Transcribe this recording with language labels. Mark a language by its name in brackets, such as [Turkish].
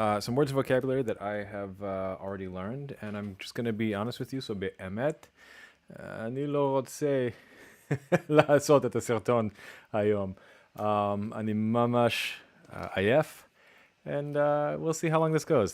[English] Some words and vocabulary that I have already learned, and I'm just going to be honest with you. [Hebrew] So באמת, אני לא רוצה לעשות את הסרטון היום. אני ממש עייף, [English] and we'll see how long this goes.